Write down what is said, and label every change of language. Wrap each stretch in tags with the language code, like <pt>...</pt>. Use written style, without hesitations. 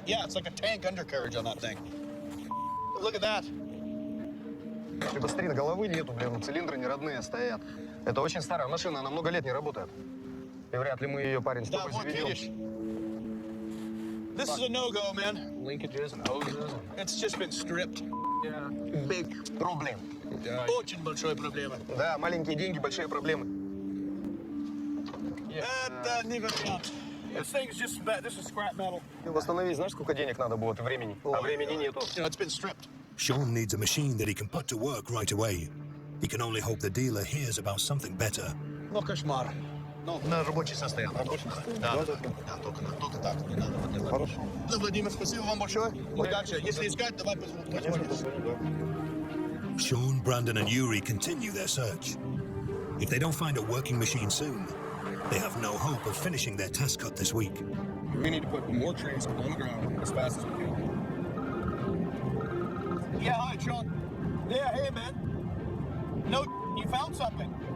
<en>Yeah, it's like a tank undercarriage on that thing. Look at that.</en> <ru>Ты посмотри, головы нету, блин, цилиндры не родные стоят. Это очень старая машина, она много лет не работает. И вряд ли мы ее, парень, Да, столько вот заведем. видишь.</ru> <en>This is a no-go, man. Linkages and hoses. It's just been stripped. Yeah. Big problem.</en> <ru>Очень большая проблема. Да, маленькие деньги, большие проблемы. Это не вариант.</ru> <en>This thing's just bad. This is scrap metal.</en> <ru>Восстановить, знаешь, сколько денег надо будет и времени? А времени нету.</ru> <en>It's been stripped. Sean needs a machine that he can put to work right away. He can only hope the dealer hears about something better.</en> <ru>Ну, кошмар. Ну, На рабочий состояние. да, только так. Не надо вот это. Хорошо. Ну, Владимир, спасибо вам большое. Удачи. Если искать, давай позвоним.</ru> <en>Sean, Brandon, and Yuri continue their search. If they don't find a working machine soon, they have no hope of finishing their test cut this week. We need to put more trees on the ground as fast as we can. Yeah, hi, Sean. Yeah, hey, man. No, you found something.</en>